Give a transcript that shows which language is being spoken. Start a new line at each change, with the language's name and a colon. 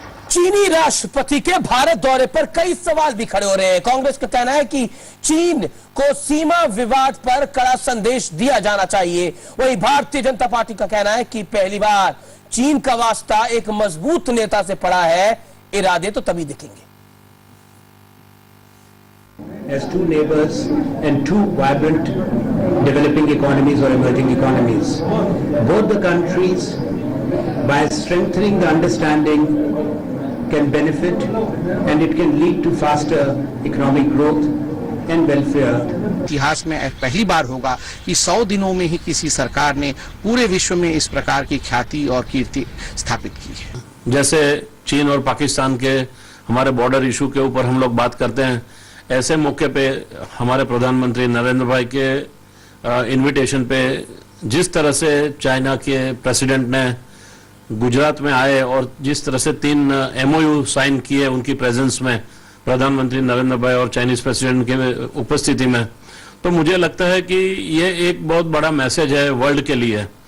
Hindi: चीनी राष्ट्रपति के भारत दौरे पर कई सवाल भी खड़े हो रहे हैं। कांग्रेस का कहना है कि चीन को सीमा विवाद पर कड़ा संदेश दिया जाना चाहिए। वहीं भारतीय जनता पार्टी का कहना है कि पहली बार चीन का वास्ता एक मजबूत नेता से पड़ा है, इरादे तो तभी दिखेंगे।
English: As two neighbors and two vibrant developing economies or emerging economies, both the countries, by strengthening the understanding, can benefit and it can lead to faster economic growth and welfare.
Hindi: इतिहास में पहली बार होगा कि 100 दिनों में ही किसी सरकार ने पूरे विश्व में इस प्रकार की ख्याति और कीर्ति स्थापित की है। जैसे चीन और पाकिस्तान के हमारे बॉर्डर इशू के ऊपर हम लोग बात करते हैं, ऐसे मौके पे हमारे प्रधानमंत्री नरेंद्र भाई के इनविटेशन पे जिस तरह से चाइना के प्रेसिडेंट ने गुजरात में आए और जिस तरह से 3 MOU साइन किए उनकी प्रेजेंस में, प्रधानमंत्री नरेंद्र भाई और चाइनीज प्रेसिडेंट के उपस्थिति में, तो मुझे लगता है कि ये एक बहुत बड़ा मैसेज है वर्ल्ड के लिए।